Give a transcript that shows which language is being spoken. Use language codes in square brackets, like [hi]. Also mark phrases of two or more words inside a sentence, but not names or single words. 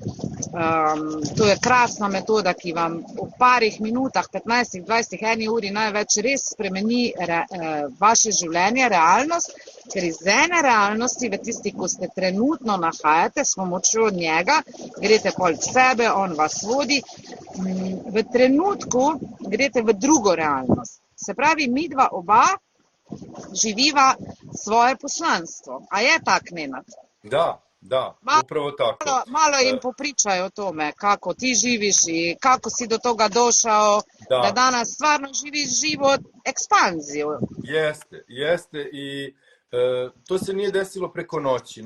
[sl] To je krasna metoda, ki vam v parih minutah, 15, 20, 1 uri največ res spremeni vaše življenje, realnost, ker iz ene realnosti, v tisti, ko ste trenutno nahajate, s pomočjo njega, greste pol v sebe, on vas vodi, v trenutku greste v drugo realnost. Se pravi, mi dva oba živiva svoje poslanstvo. A je tak, Nenad? [sr] Da, upravo tako. Malo jim popričaj o tome, kako ti živiš i kako si do toga došao, da danas stvarno živiš život ekspanziju. Jeste i to se nije desilo preko noći.